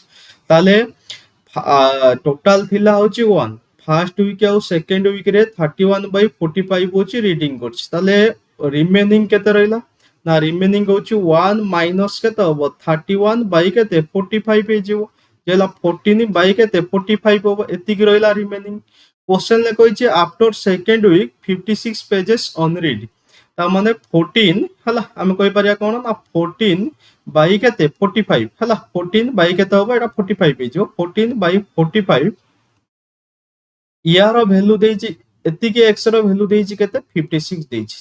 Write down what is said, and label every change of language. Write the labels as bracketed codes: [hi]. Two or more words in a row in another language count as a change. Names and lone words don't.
[or] ତାଲେ ଟୋଟାଲ ଥିଲା ହଉଛି 1 [en] first week [or] ଆ [en] second week [or] ରେ 31/45 ହଉଛି ରିଡିଂ କରୁଛି। ତାଲେ ରିମେନିଂ କେତେ ରହଲା ନା ରିମେନିଂ ହଉଛି 1 ମାଇନସ କେତେ ହେବ 31 ବାୟ କେତେ 45 ହେ ଯିବ ଯେଲା 14 ବାୟ କେତେ 45 ହେବ ଏତିକି ରହଲା ରିମେନିଂ। କ୍ୱେଶ୍ଚନ ଲେ କହୁଛି [en] after second week 56 pages unread [or] ତା ମାନେ 14 ହଲା ହମ କହି ପରିଆ କୋନ ନା 14 ବାୟ କେତେ 45 ହଲା 14 ବାୟ କେତେ ହେବ ଏଟା 45 ହେ ଜୋ 14 ବାୟ 45 ଯାର ଭାଲ୍ୟୁ ଦେଛି ଏତିକି x ରୋ ଭାଲ୍ୟୁ ଦେଛି କେତେ 56 ଦେଛି।